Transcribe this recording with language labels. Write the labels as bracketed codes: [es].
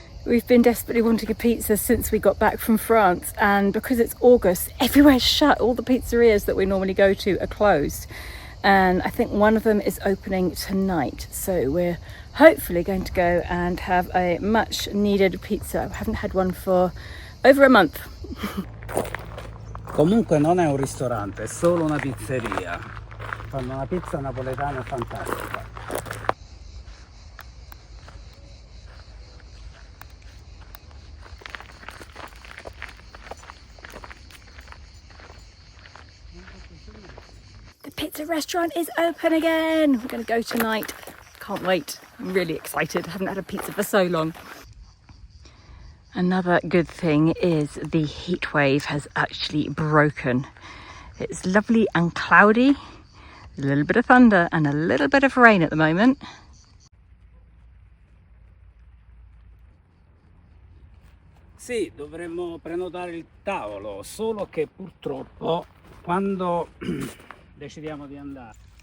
[en] We've been desperately wanting a pizza since we got back from France, and because it's August, everywhere's shut. All the pizzerias that we normally go to are closed. And I think one of them is opening tonight. So we're hopefully going to go and have a much needed pizza. I haven't had one for over a month. [it] Comunque non è un ristorante, è solo una pizzeria. Fanno una pizza napoletana fantastica. [en] The pizza restaurant is open again. We're going to go tonight. Can't wait. I'm really excited. I haven't had a pizza for so long. Another good thing is the heat wave has actually broken. It's lovely and cloudy, a little bit of thunder and a little bit of rain at the moment. [it] Sì, dovremmo prenotare il tavolo, solo che purtroppo quando decidiamo di andare.